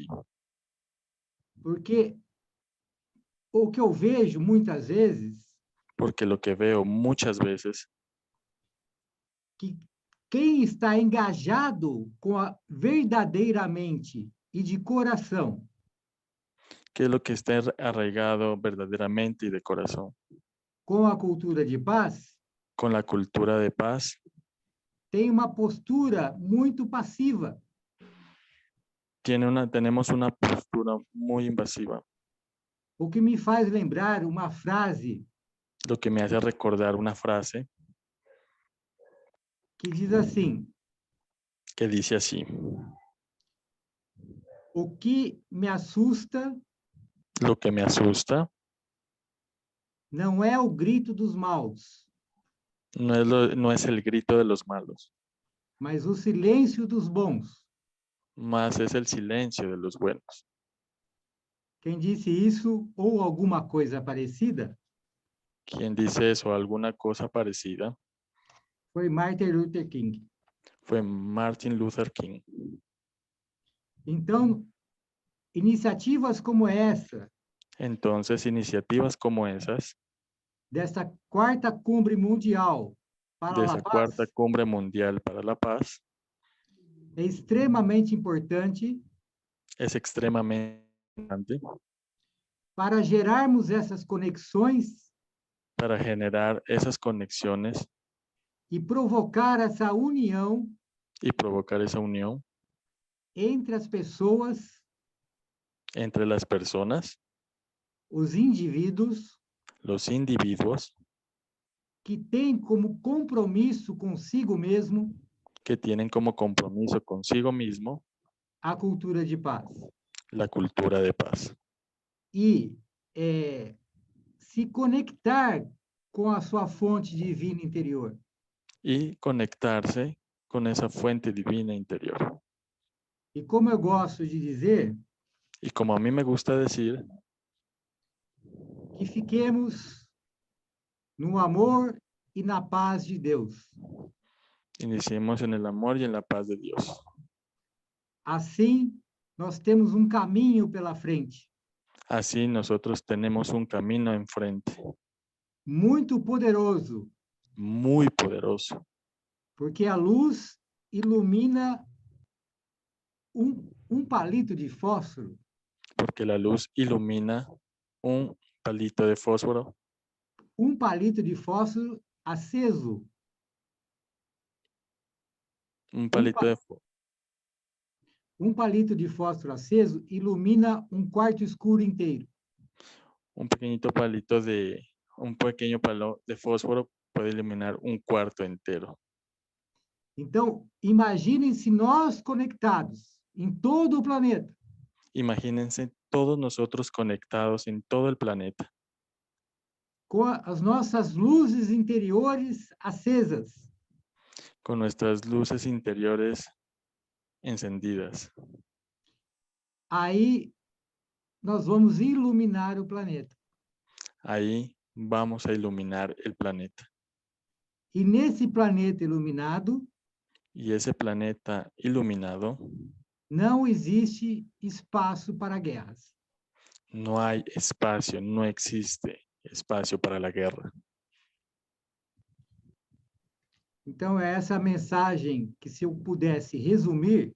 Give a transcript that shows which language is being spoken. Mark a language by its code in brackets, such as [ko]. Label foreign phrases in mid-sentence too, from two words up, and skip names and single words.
[pt] Porque o que eu vejo muitas vezes, [es] Porque lo que veo muchas veces, [pt] que quem está engajado verdadeiramente e de coração [es] que es lo que está arraigado verdaderamente y de corazón [pt] com a cultura de paz, [es] con la cultura de paz, [pt] tem uma postura muito passiva. [es] tenemos una postura muy invasiva, [pt] O que me faz lembrar uma frase [es] lo que me hace recordar una frase [pt] que diz assim: [es] que dice así: [pt] o que me assusta [es] lo que me asusta [pt] não é o grito dos maus, [es] no es el grito de los malos, [pt] mas o silêncio dos bons. [es] más es el silencio de los buenos. [pt] Quem disse isso ou alguma coisa parecida [es] ¿Quién dice eso? ¿Alguna cosa parecida? [pt] foi Martin Luther King. [es] Fue Martin Luther King. [pt] Então, iniciativas como essa, [es] Entonces, iniciativas como esas, [pt] dessa quarta cumbre mundial para [es] de [pt] a [es] esa [pt] paz, [es] cuarta cumbre mundial para la paz, [pt] é extremamente importante [es] es extremadamente importante [pt] para gerarmos essas conexões [es] para generar esas conexiones [pt] e provocar essa união [es] y provocar esa unión [pt] entre as pessoas, [es] entre las personas, [pt] os indivíduos, [es] los individuos [pt] que têm como compromisso consigo mesmo [es] que tienen como compromiso consigo mismo [pt] a cultura de paz. [es] la cultura de paz [pt] E se conectar com a sua fonte divina interior. [es] y conectarse con esa fuente divina interior. [pt] E como eu gosto de dizer, [es] Y como a mí me gusta decir, [pt] que fiquemos no amor e na paz de Deus. [es] iniciemos en el amor y en la paz de Dios. [pt] Assim, nós temos um caminho pela frente, [es] Así nosotros tenemos un camino enfrente, [pt] muito poderoso, [es] muy poderoso, [pt] porque a luz ilumina um palito de fósforo, [es] porque la luz ilumina un palito de fósforo, [pt] aceso, [es] un palito de fósforo, [pt] um palito de fósforo aceso ilumina um quarto escuro inteiro. [es] un pequeño palo de fósforo puede iluminar un cuarto entero. [pt] Então, imaginem se nós conectados em todo o planeta, [es] Imagínense todos nosotros conectados en todo el planeta, [pt] com as nossas luzes interiores acesas, [es] con nuestras luces interiores encendidas. [pt] aí nós vamos iluminar o planeta. [es] Ahí vamos a iluminar el planeta. [pt] E nesse planeta iluminado, [es] Y ese planeta iluminado, [pt] não existe espaço para guerras. [es] no hay espacio, no existe espacio para la guerra. [pt] Então, é essa mensagem que, se eu pudesse resumir,